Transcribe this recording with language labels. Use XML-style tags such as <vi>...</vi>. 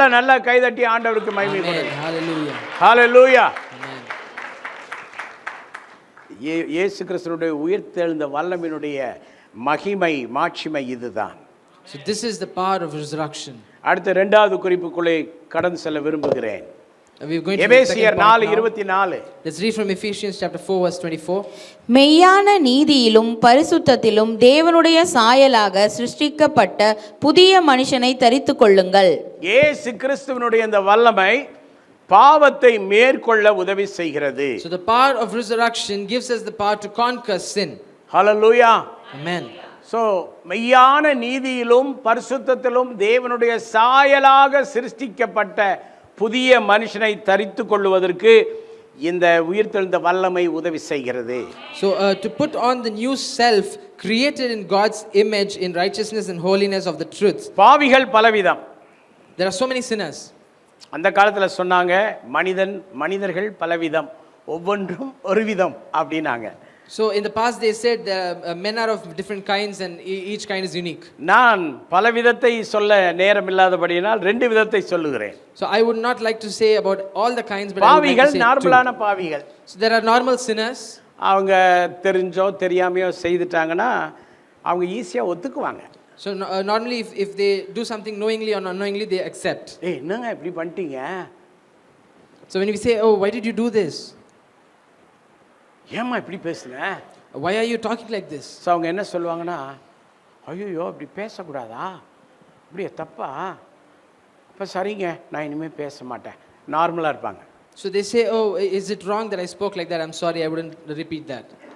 <ta>நல்ல கைதட்டி ஆண்டவருக்கு மகிமை கொடுங்க.</ta> <en>Hallelujah. ஹalleluya. Amen.</en> <ta>இயேசு கிறிஸ்துவினுடைய உயிர்த்தெழுந்த வல்லமையினுடைய மகிமை மாட்சிமை இதுதான்.</ta> <en>So this is the power of resurrection.</en> <ta>அடுத்த இரண்டாவது குறிப்புக்குள்ளே கடந்து செல்ல விரும்புகிறேன்.</ta> <en>We're going to</en> <ta>எபேசியர் 4:24.</ta> <en>Let's read from Ephesians chapter 4 verse 24.</en> <ta>மெய்யான நீதியிலும் பரிசுத்தத்திலும் தேவனுடைய சாயலாக சிருஷ்டிக்கப்பட்ட புதிய மனுஷனை தரித்துக் கொள்ளுங்கள். இயேசு கிறிஸ்துவினுடைய இந்த வல்லமை பாவத்தை மேற்கொள்ள உதவி செய்கிறது.</ta> <en>So the power of resurrection gives us the power to conquer sin. ஹalleluya. Amen.</en> <ta>So மெய்யான நீதியிலும் பரிசுத்தத்திலும் தேவனுடைய சாயலாக சிருஷ்டிக்கப்பட்ட புதிய மனுஷனை தரித்துக் கொள்வதற்கு இந்த உயிர்த்தெழுந்த வல்லமை உதவி செய்கிறது.</ta> <en>So to put on the new self created in God's image in righteousness and holiness of the truth.</en> <ta>பாவிகள் பலவிதம்.</ta> <en>There are so many sinners.</en> <ta>அந்த காலத்துல சொன்னாங்க, மனிதர்கள் பலவிதம், ஒவ்வொன்றும் ஒரு விதம் அப்படினாங்க.</ta> <en>So in the past they said men are of different kinds and each kind is unique.</en> <ta>நான் பல விதத்தை சொல்ல நேரம் இல்லாதபடியினால் ரெண்டு விதத்தை சொல்லுகிறேன்.</ta> <en>So I would not like to say about all the kinds, but</en> <ta>பாவிகள்</ta> <en>I would like to say</en> <ta>நார்மலான பாவிகள்.</ta> <en>So there are normal sinners.</en> <ta>அவங்க தெரிஞ்சோ தெரியாமையோ செய்துட்டாங்கன்னா அவங்க ஈஸியா ஒத்துக்குவாங்க.</ta> <en>So normally if they do something knowingly or unknowingly they accept.</en> <ta>என்னங்க இப்படி பண்ணிட்டீங்க?</ta> <en>So when we say, oh, why did you do this?</en> <ta>ஏம்மா இப்படி பேசுங்க?</ta> <en>Why are you talking like this?</en> <ta>So அவங்க என்ன சொல்லுவாங்கன்னா, ஐயோ இப்படி பேசக்கூடாதா, இப்படியே தப்பா, இப்போ சரிங்க நான் இனிமேல் பேச மாட்டேன், நார்மலாக இருப்பாங்க.</ta> <en>So they say, oh, is it wrong that I spoke like that? I'm sorry, I wouldn't repeat that.</en>